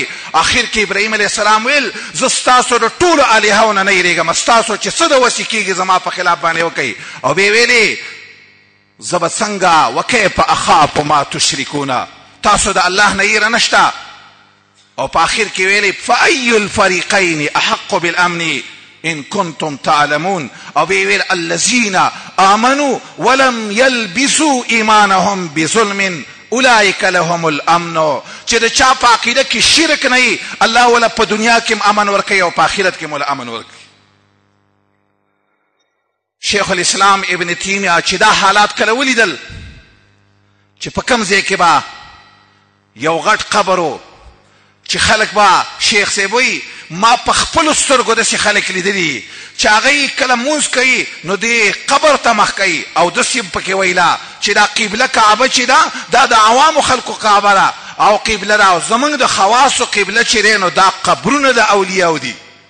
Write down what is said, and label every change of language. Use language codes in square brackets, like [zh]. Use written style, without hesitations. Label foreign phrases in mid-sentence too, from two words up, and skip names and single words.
[ps] اخر کې ابراهیم [ar] علیه السلام [ps] ویل زه ستاسو د ټولو الهو نه نه یېرېږم، ستاسو چې څه د وسې کېږي زما په خلاف باندې وکئ. او بیا ویلې زه به څنګه [ar] وکیف اخاف ما تشرکونه، [ps] تاسو د الله نه یېره نشته. او په آخر کې ویلې [ar] فأي الفریقین احق بالامن ان کنتم تعلمون. [ps] او بیا ویل [ar] الذین آمنوا ولم یلبسوا ایمانهم بظلم اولئک لهم الامن. [ps] چې د چا په عقیده کې شرک نه وي الله ولا په دنیا کې امن ورکوي او په آخرت کې مولا امن ورکوي. شیخ الاسلام ابن تیمیه چې دا حالات کله ولیدل چې په کوم ځای کې به یو غټ قبر و چې خلک به شیخ صاحب وایي ما په خپلو سترګو داسې خلک لیدلي چې هغوی کله مونځ کوي نو دې قبر ته مخ کوي او داسې پکې ویله چې دا قبله کعبه چې ده دا د عوامو خلکو کعبه ده او قبله ده او زمونږ د خواصو قبله چې دی نو دا قبرونه د اولیاو دي.